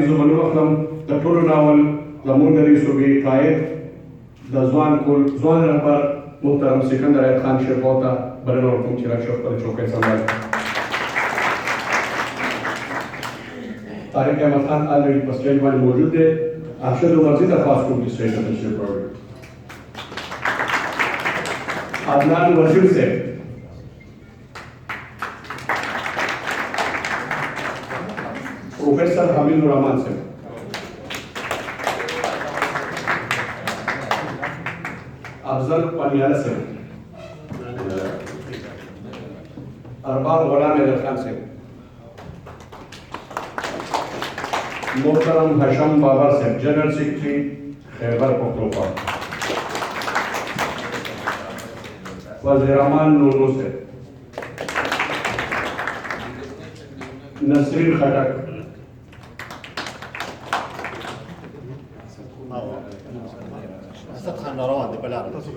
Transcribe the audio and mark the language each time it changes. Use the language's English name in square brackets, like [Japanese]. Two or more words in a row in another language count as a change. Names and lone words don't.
[Pashto] زه به نوم اخلم د ټولو ناول زموږ د دې صوبې قاید د ځوان رهبر محترم سکندر ایت خان شیرپور ته بلنه ورکوم چې راشي خپله چوکۍ سمبال کړي. طارق احمد خان آلریډي په سټیج باندې موجود دی. ارشد عمرزي درخواست کوم چې سټیج ته تشریف راوړي. عدنان وزیر صاحب، प्रोफेसर हामिद रहमान साहब, अफजल पनियाला साहब, अरबाब गुलाम हैदर खान साहब, मोहतरम हशम बाबर साहब, [English] General Secretary [Pashto] खैबर पख्तूनख्वा, वज़ीर-ए-आमान नूनो साहब, नसरीन खटक, اسد خان روان دی بلاره